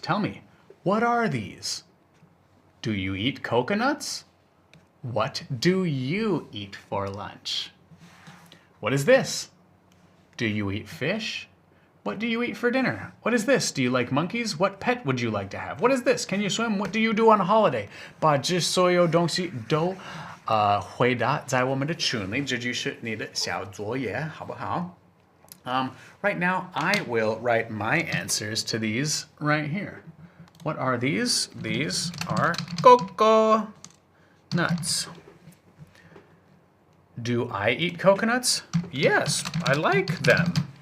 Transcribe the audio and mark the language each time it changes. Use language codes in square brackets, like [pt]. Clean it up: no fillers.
[en] Tell me, what are these? Do you eat coconuts? What do you eat for lunch? What is this? Do you eat fish? What do you eat for dinner? What is this? Do you like monkeys? What pet would you like to have? What is this? Can you swim? What do you do on holiday? [zh] 把这所有东西都回答在我们的群里，这就是你的小作业，好不好? [en] Right now, I will write my answers to these right here. What are these? These are coconuts. Do I eat coconuts? Yes, I like them.